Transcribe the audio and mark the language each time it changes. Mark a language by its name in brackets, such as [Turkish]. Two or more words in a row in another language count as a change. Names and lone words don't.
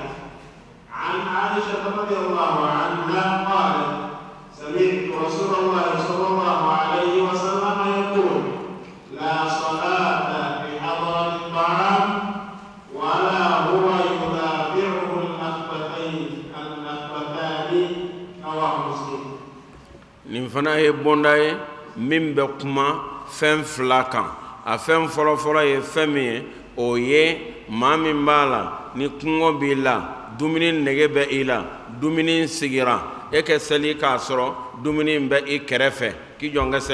[Arabic] عن عائشة رضي الله عنها قالت: سمعت رسول الله صلى الله عليه وسلم يقول: لا صلاة بحضرة الطعام ولا هو يدافعه الأخبثان. رواه مسلم. نفنا يبونداي [Bambara] min bɛ kuma fɛn fila kan a fɛn fɔlɔfɔlɔ ye fɛn min ye o ye maa min b'a la ni kɔngɔ b'i la dumuni nege bɛ i la dumuni sigira e ka seli k'a sɔrɔ dumuni bɛ i kɛrɛfɛ k'i jɔ n ka